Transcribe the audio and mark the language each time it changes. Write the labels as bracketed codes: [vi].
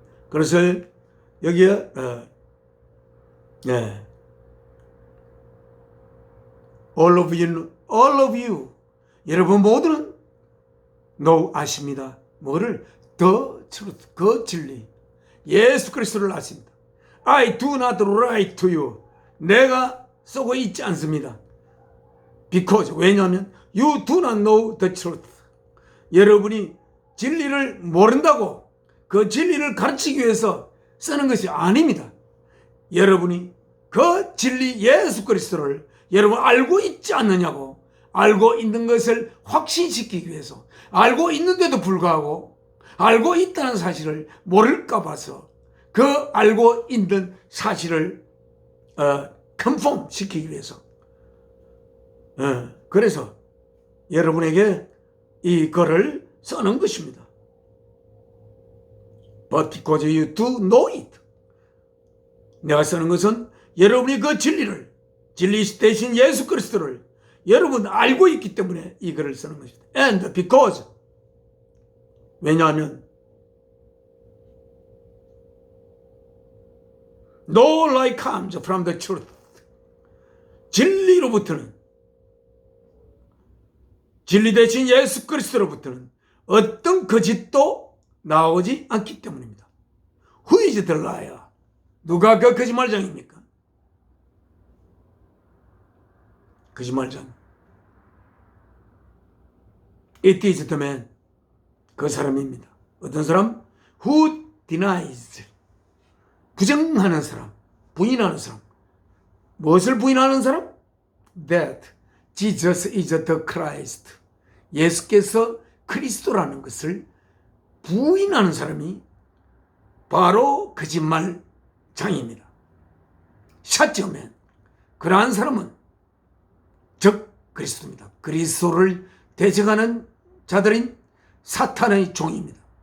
[ko] 그래서 여기에 [en] all of you [ko] 여러분 모두는 아십니다. 뭐를? [en] The truth, [ko] 그 진리, 예수 그리스도를 아십니다. [en] I do not write to you, [ko] 내가 쓰고 있지 않습니다. [en] Because 왜냐하면 you do not know the truth. [ko] 여러분이 진리를 모른다고 그 진리를 가르치기 위해서 쓰는 것이 아닙니다. 여러분이 그 진리 예수 그리스도를 여러분 알고 있지 않느냐고, 알고 있는 것을 확신시키기 위해서, 알고 있는데도 불구하고 알고 있다는 사실을 모를까 봐서 그 알고 있는 사실을 컨펌 시키기 위해서 그래서 여러분에게 이 글을 써는 것입니다. [en] But because you do know it. [ko] 내가 쓰는 것은 여러분이 그 진리를, 진리 대신 예수 그리스도를 여러분 알고 있기 때문에 이 글을 쓰는 것입니다. [en] And because, 왜냐하면 no lie comes from the truth. [ko] 진리로부터는, 진리 대신 예수 그리스도로부터는 어떤 거짓도 나오지 않기 때문입니다. [en] Who is the liar? [ko] 누가 그 거짓말장입니까? 거짓말장. [en] It is the man. [ko] 그 사람입니다. 어떤 사람? [en] Who denies. [ko] 부정하는 사람, 부인하는 사람. 무엇을 부인하는 사람? [en] That Jesus is the Christ. [ko] 예수께서 그리스도라는 것을 부인하는 사람이 바로 거짓말장입니다. 샷점엔 그러한 사람은 즉 그리스도입니다. 그리스도를 대적하는 자들인 사탄의 종입니다.